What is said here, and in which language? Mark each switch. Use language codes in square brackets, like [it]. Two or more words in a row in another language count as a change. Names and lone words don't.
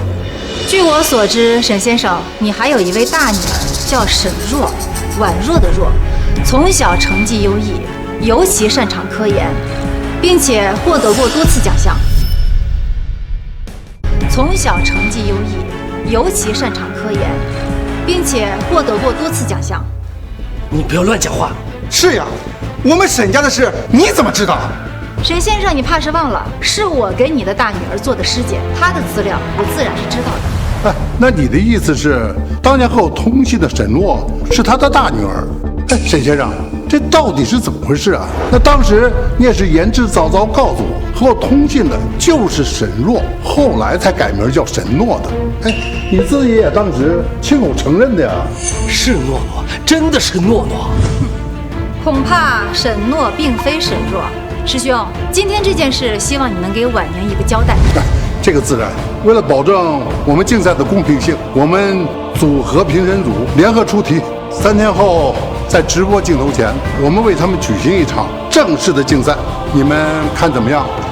[zh] 據我所知，沈先生，你還有一位大女兒叫沈若，宛若的若，從小成績優異，尤其擅長科研，並且獲得過多次獎項。從小成績優異，尤其擅長科研，並且獲得過多次獎項。你不要亂講話。是呀，我們沈家的事你怎麼知道？沈先生，你怕是忘了，是我給你的大女兒做的師姐，她的資料我自然是知道的。那你的意思是，当年和我通信的沈諾是他的大女兒？沈先生，這到底是怎麼回事啊？那當時你也是言之鑿鑿告訴我，和我通信的就是沈若，後來才改名叫沈諾的。你自己也當時親口承認的呀。是諾諾，真的是諾諾。恐怕沈諾並非沈若。師兄，今天這件事，希望你能給婉寧一個交代。這個自然。為了保證我們競賽的公平性，我們組合評審組聯合出題，3天後在直播鏡頭前，我們為他們舉行一場正式的競賽，你們看怎麼樣？